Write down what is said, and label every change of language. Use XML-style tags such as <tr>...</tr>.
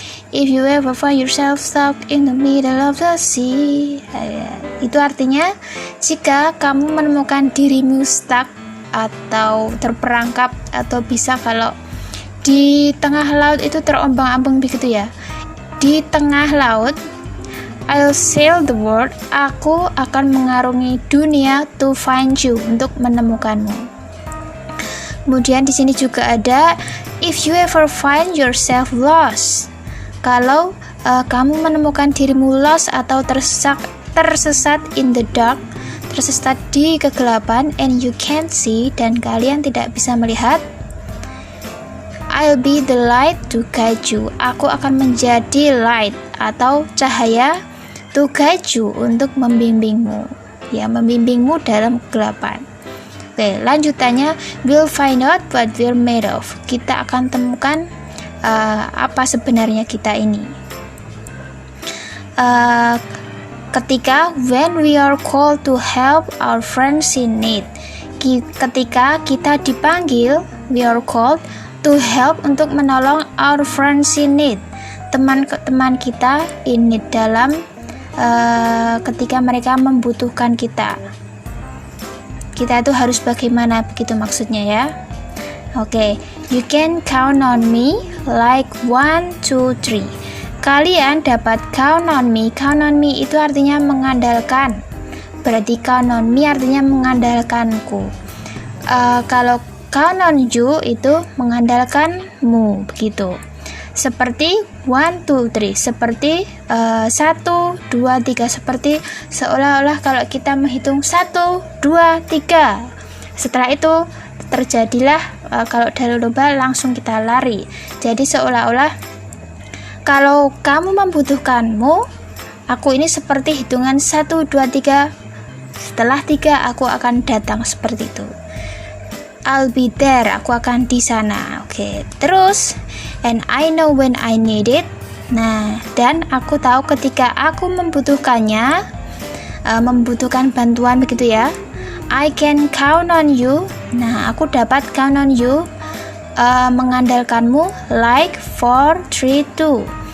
<en>If you ever find yourself stuck in the middle of the sea.</en> <id>Itu artinya jika kamu menemukan dirimu stuck atau terperangkap, atau bisa kalau di tengah laut itu terombang-ambing begitu ya. Di tengah laut,</id> <en>I'll sail the world.</en> <id>Aku akan mengarungi dunia</id> <en>to find you,</en> <id>untuk menemukanmu. Kemudian di sini juga ada</id> <en>if you ever find yourself lost.</en> <id>Kalau kamu menemukan dirimu lost atau tersesat</id> <en>in the dark,</en> <id>tersesat di kegelapan,</id> <en>and you can't see,</en> <id>dan kalian tidak bisa melihat,</id> <en>I'll be the light to guide you.</en> <id>Aku akan menjadi light atau cahaya</id> <en>to guide you,</en> <id>untuk membimbingmu. Ya, membimbingmu dalam kegelapan. Oke, lanjutannya</id> <en>we'll find out what we're made of.</en> <id>Kita akan temukan apa sebenarnya kita ini. Ketika</id> <en>when we are called to help our friends in need.</en> <id>Ketika kita dipanggil,</id> <en>we are called to help</en> <id>untuk menolong</id> <en>our friends in need.</en> <id>Teman-teman kita</id> <en>in need</en> <id>dalam ketika mereka membutuhkan kita. Kita itu harus bagaimana, begitu maksudnya ya.</id> <en>Oke, you can count on me like 1, 2, 3.</en> <id>Kalian dapat count on me. Count on me itu artinya mengandalkan. Berarti count on me artinya mengandalkanku. Kalau count on you itu mengandalkanmu, begitu. Seperti 1, 2, 3, seperti 1, 2, 3, seperti seolah-olah kalau kita menghitung 1, 2, 3. Setelah itu terjadilah kalau dalam lomba langsung kita lari. Jadi seolah-olah kalau kamu membutuhkanmu, aku ini seperti hitungan 1, 2, 3. Setelah 3 aku akan datang, seperti itu.</id> <en>I'll be there,</en> <id>aku akan di sana.</id> <en>Oke,</en> <id>terus</id> <en>and I know when I need it.</en> <id>Nah, dan aku tahu ketika aku membutuhkannya, membutuhkan bantuan, begitu ya.</id> <en>I can count on you.</en> <id>Nah, aku dapat</id> <en>count on you,</en> <id>mengandalkanmu</id> <en>like 4, 3, 2.</en>